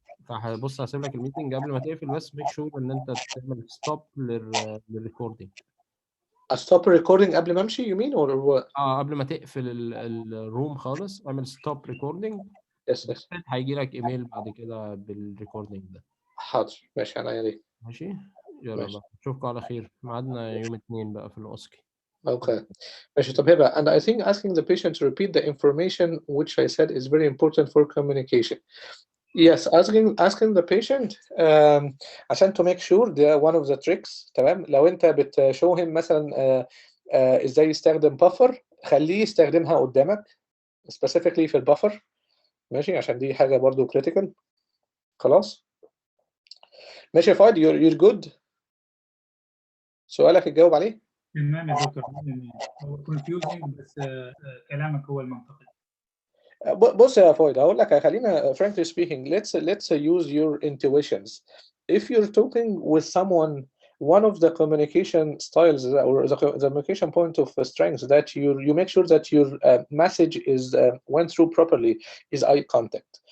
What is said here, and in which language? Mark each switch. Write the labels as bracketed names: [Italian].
[Arabic] فبص هسيب لك الميتنج قبل ما تقفل، بس ميك شور ان انت تعمل ستوب للريكوردينج. [English] stop recording قبل ما امشي you mean or what؟ [Arabic] قبل ما تقفل الروم خالص اعمل ستوب ريكوردينج. [English] yes [Arabic] هيجي لك ايميل بعد كده بالريكوردينج ده. حاضر ماشي انا يا ماشي يلا بقى نشوفكم على خير. ميعادنا يوم 2 بقى في الأوسكي. [English] Okay. ماشي طب هبه and I think asking the patient to repeat the information which I said is very important for communication. Yes, asking the patient عشان to make sure ده one of the tricks. [Arabic] تمام. لو انت بتشو him مثلا ازاي يستخدم بافر، خليه يستخدمها قدامك specifically في البافر. ماشي عشان دي حاجه برضو critical. خلاص ماشي يا فايد you're good. سؤالك تجاوب عليه. تمام يا دكتور. هو confusing بس كلامك هو المنطقي. [English] بص يا فايد هقول لك خلينا frankly speaking let's use your intuitions. If you're talking with someone, one of the communication styles or the communication point of strength that you make sure that your message is went through properly is eye contact.